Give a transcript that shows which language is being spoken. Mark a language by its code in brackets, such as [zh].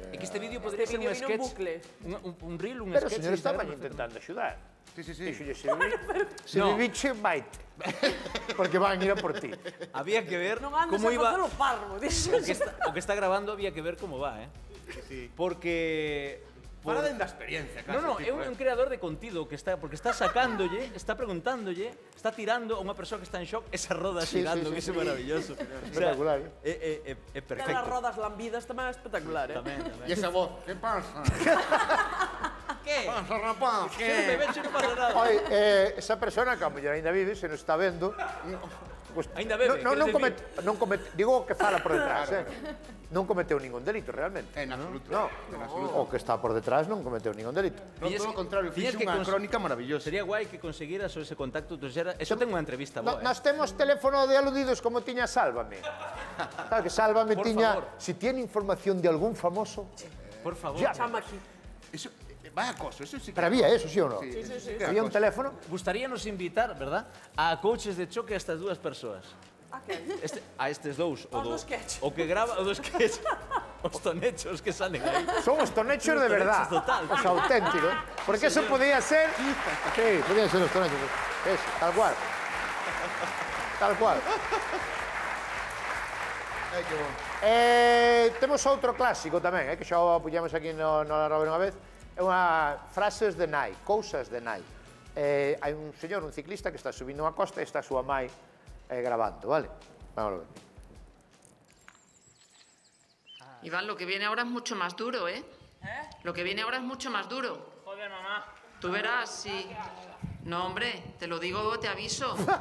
[gl] É que este vídeo podría ser un sketch, un reel, un Pero o sketch. señor estaba intentando axudar. Sí. Dixolle, se viviche, vaite. Porque van a ir a por ti. Había que ver como iba... O que está grabando había que ver como va, Porque... Para da experiencia, casi. No, é un creador de contido que está, porque está sacándolle, está preguntándolle, está tirando a unha persoa que está en shock esas rodas girando, que é maravilloso. Espectacular. É perfecto. As rodas lambidas tamén é espectacular, Tamén. E esa voz, que pasa? Que? Pasa, rapaz, Que non bebeche non pasa nada. Oi, esa persona que a mellor ainda vive, se nos está vendo... Ainda bebe, non comete, digo que fala por detrás, non cometeu ningún delito, realmente. En absoluto. No, o que está por detrás non cometeu ningún delito. No, todo o contrario, fixe unha crónica maravillosa. Sería guai que conseguiras ese contacto, eso ten unha entrevista boa, Nós temos teléfono de aludidos como tiña Sálvame. Claro que Sálvame tiña, [es] si tiene información de algún famoso, [gl] por favor, chama aquí. Eso, vaya acoso, eso sí que... pero había eso, sí ou non? Sí. Había un teléfono. Gustaríanos invitar, verdad, a coaches de choque a estas dúas persoas. A estes dous, o que grava, o do sketch, os tonechos que salen aí. Son os tonechos de verdad, os auténticos. Porque eso podía ser... Sí, podía ser os tonechos. Eso, tal cual. Tal cual. Ai, que bon. Temos outro clásico tamén, que xa o apoyamos aquí no Rober unha vez. É unha frases de nai, cousas de nai. Hai un señor, un ciclista, que está subindo unha costa e está a súa mai grabando, ¿vale? Vamos a ver. [es] Iván, lo que viene ahora es mucho más duro, ¿eh? Lo que viene ahora es mucho más duro. Joder, mamá. Tú verás, sí. No, hombre, te lo digo, te aviso.